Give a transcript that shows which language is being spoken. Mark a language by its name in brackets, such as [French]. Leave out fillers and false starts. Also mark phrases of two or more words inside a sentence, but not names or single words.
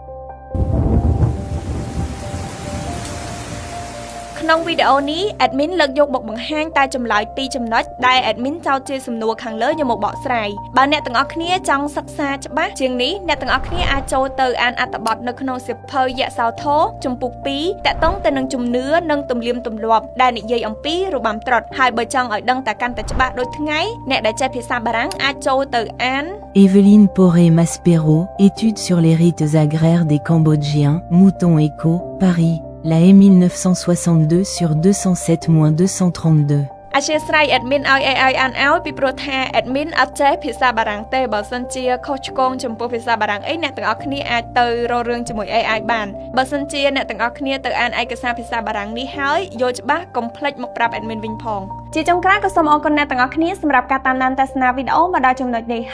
[Khmer] ក្នុងវីដេអូនេះ admin លើកយកមកបង្ហាញតែចម្លើយ2ចំណុចដែល admin ចោទជាសំណួរខាងលើយកមកបកស្រាយបើអ្នកទាំងអស់គ្នាចង់សិក្សាច្បាស់ជាងនេះអ្នកទាំងអស់គ្នាអាចចូលទៅអានអត្ថបទនៅក្នុងសៀវភៅយសោធរជំពូក2តាក់ទងទៅនឹងជំនឿនិងទំនៀមទម្លាប់ដែលនិយាយអំពីរបាំត្រុដិហើយបើចង់ឲ្យដឹងតែកាន់តែច្បាស់ដូចថ្ងៃអ្នកដែលចេះភាសាបារាំងអាចចូលទៅអាន [French] Evelyne Poré-Maspero, Études sur les rites agraires des Cambodgiens, Mouton Echo, Paris, La E 1962 sur 207-232. [Khmer] អធិស្ឋាន admin ឲ្យ AI អានឲ្យពីព្រោះថា admin អត់ចេះភាសាបារាំងទេបើសិនជាខុសឆ្គងចំពោះភាសាបារាំងអីអ្នកទាំងអស់គ្នាអាចទៅរករឿងជាមួយ AI បានបើសិនជាអ្នកទាំងអស់គ្នាទៅអានឯកសារភាសាបារាំងនេះហើយយល់ច្បាស់កុំភ្លេចមកប្រាប់ admin វិញផងជាចុងក្រោយក៏សូមអរគុណអ្នកទាំងអស់គ្នាសម្រាប់ការតាមដានទស្សនាវីដេអូមកដល់ចំណុចនេះ